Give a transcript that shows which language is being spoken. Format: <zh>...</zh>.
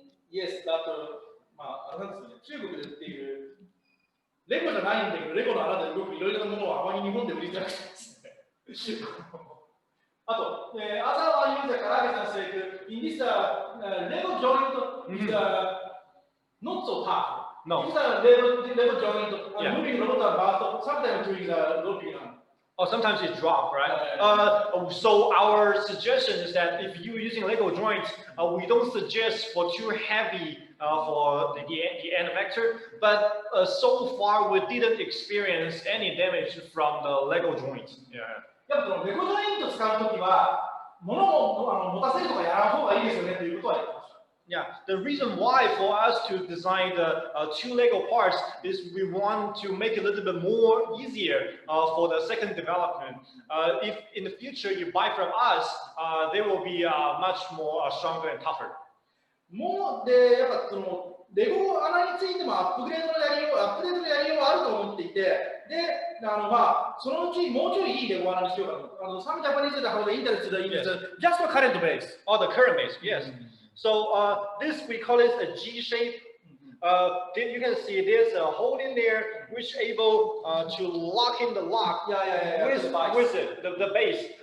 <ja>Yes, あと、まあ、あれなんですね、中国で売っている、レゴじゃないんだけど、レゴの穴で動くいろいろなものはあまり日本で売りづらくてですね。</ja> <en>あと、other one user</en> <ja>から挙げたんですけど、</ja> <en>in this Lego joint is not so tough. No. These are Lego joint, moving robot are sometimes doing the roping. Oh, sometimes it drop, right? So our suggestion is that if you're using Lego joints, we don't suggest for too heavy for the end effector, but so far we didn't experience any damage from the Lego joints. Yeah.</en> <ja>やっぱレゴジョイント使うときは、物を持たせるとかやらん方がいいですよねということは言ってました。</ja> <en>Yeah, the reason why for us to design the two Lego parts is we want to make it a little bit more easier for the second development. If in the future you buy from us, they will be much more stronger and tougher.</en> <ja>もうでやっぱそのレゴ穴についてもアップデートのやりようはあると思っていて、でまあそのうちもうちょいいいレゴ穴にしようかと。</ja> <en>Some Japanese have the interest in just the current base. Oh, the current base, yes. So this we call it a G shape. You can see there's a hole in there which able to lock in the lock with it, the base.</en>